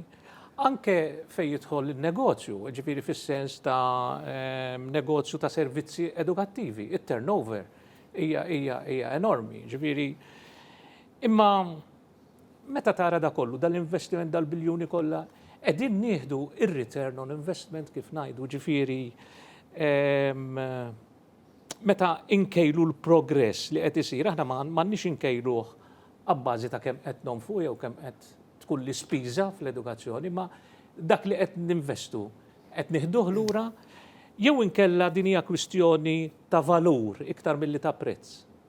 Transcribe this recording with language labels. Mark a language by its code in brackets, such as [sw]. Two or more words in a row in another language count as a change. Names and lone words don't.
[mt] Anke fejn jidħol il-negozju, ġifieri fis-sens ta' negozju ta' servizzi edukattivi, it-turnover hija enormi, ġifieri. Imma meta tara da kollu, dal-investiment dal-biljuni kollha, qegħdin nieħdu ir- [en] return on investment [mt] kif ngħidu, ġifieri meta inkejlu l-progress li qed isir, aħna m'għandniex inkejluh abbażi ta' kemm qed nonfqu jew kemm qed tkun l-ispiża fl-edukazzjoni, ma dak li qed ninvestu qed nieħduh lura jew inkella din hija kwistjoni ta' valur iktar milli ta' prezz.